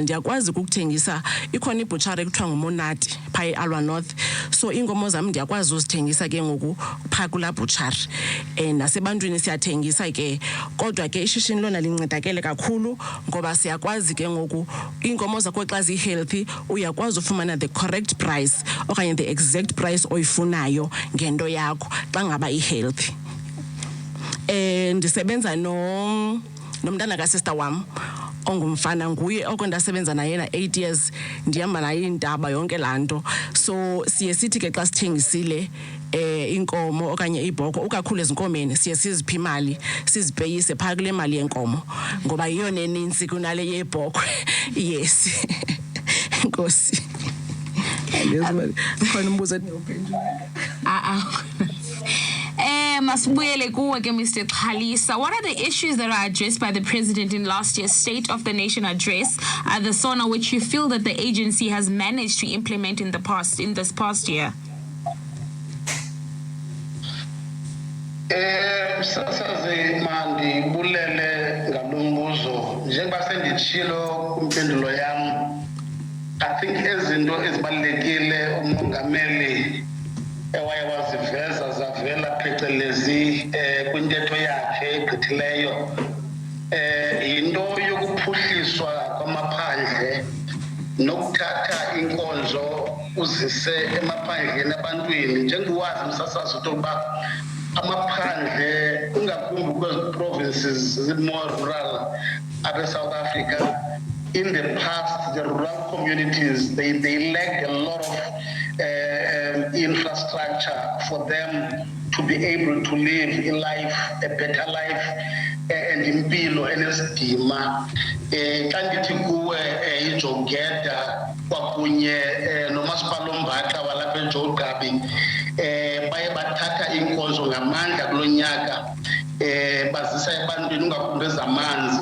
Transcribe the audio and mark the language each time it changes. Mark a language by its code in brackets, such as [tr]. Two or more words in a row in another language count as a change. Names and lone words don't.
[xh] Ndiyakwazi ukukuthengisa, ikhona ibutshari ekuthiwa nguMonati phaa eAlwa North. So iinkomo zam ndiyakwazi uzithengisa ke ngoku phaa kulaa butshari. Nasebantwini siyathengisa ke, kodwa ke ishishini lona lincedakele kakhulu ngoba siyakwazi ke ngoku iinkomo zakho xa zi-healthy uyakwazi ufumana [en] the correct price [xh] okanye [en] the exact price [xh] oyifunayo ngento yakho xa ngaba i-healthy. Ndisebenza nomntana ka-sister wam ongumfana, nguye oko ndasebenza naye na 8 years, ndihamba naye iintaba yonke laa nto. So siye sithi ke xa sithengisile inkomo okanye ibhoko, ukakhulu ezinkomeni siye siziphi imali sizipeyise phaa kule mali yenkomo ngoba yiyona enintsi kunale yebhokwe. Yes. Nkosi. Khona umbuzo endingawuphendula. Masibuyele kuwe ke Mr. Xhalisa. [en] What are the issues that are addressed by the President in last year's State of the Nation address, the SONA, which you feel that the agency has managed to implement in this past year? [xh] Msasazi mandibulele ngalombuzo. Njengoba senditshilo kumpendulo yam, [en] I think [xh] ezinto ezibalulekile umongameli ewaye waziveza zavela phecelezi kwintetho yakhe egqithileyo yinto yokuphuhliswa kwamaphandle nokuthatha inkonzo uzise emaphandleni abantwini. Njengowazi Msasazi ukuba amaphandle ungakumbi kwezi [en] provinces more rural apha South Africa, in the past the rural communities they lacked a lot of infrastructure for them to be able to live a life, a better life, and [xh] impilo enesidima. Xa ndithi kuwe iJogeda kwakunye nomasipala oMbaxa walapha eJogqaba baye bathatha inkonzo ngamandla kulo nyaka bazisa ebantwini ungakumbi ezamanzi.